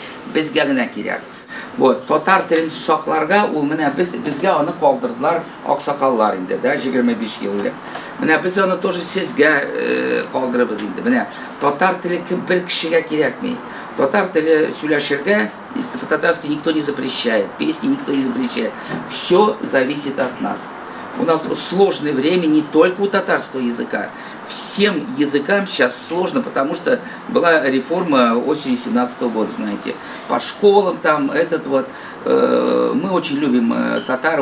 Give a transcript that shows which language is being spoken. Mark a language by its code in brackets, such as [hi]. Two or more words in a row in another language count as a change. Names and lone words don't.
[tt] Безгә генә кирәк. Вот, татар телен сакларга ул менә безгә аны калдырдылар аксакаллар инде, да, 25 ел элек. Менә без аны тоже сезгә калдырабыз инде. Менә татар теле кем бер кешегә кирәкми. Татар теле сөйләшергә [ru] по-татарски никто не запрещает, песни никто не запрещает. Все зависит от нас. У нас сложное время не только у татарского языка. Всем языкам сейчас сложно, потому что была реформа осенью 17 года, знаете. По школам там, мы очень любим татар.